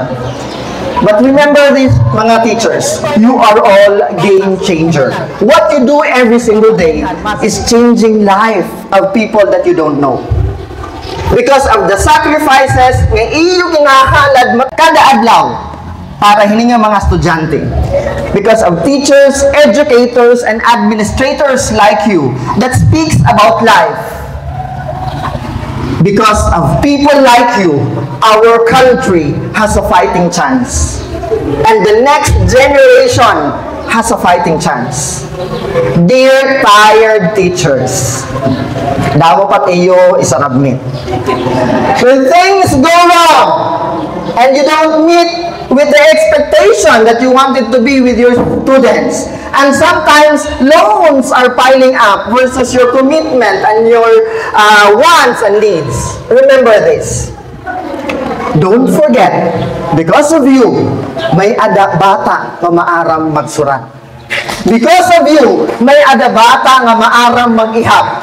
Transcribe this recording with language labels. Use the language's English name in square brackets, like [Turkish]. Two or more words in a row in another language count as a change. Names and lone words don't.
[English] But remember this, mga teachers, you are all game changer. What you do every single day is changing life of people that you don't know. Because of the sacrifices [Waray] nga iyo ginahalad kada adlaw para hininga mga estudyante. [English] Because of teachers, educators, and administrators like you that speaks about life. Because of people like you, our country has a fighting chance. And the next generation has a fighting chance. Dear tired teachers, [Waray] damo pat iyo isarabmit. [English] When things go wrong, and you don't meet with the expectation that you wanted to be with your students, and sometimes loans are piling up versus your commitment and your wants and needs. Remember this. Don't forget, because of you, [Waray] may ada bata nga maaram magsurat. [English] Because of you, [Waray] may ada bata nga maaram mag-ihap.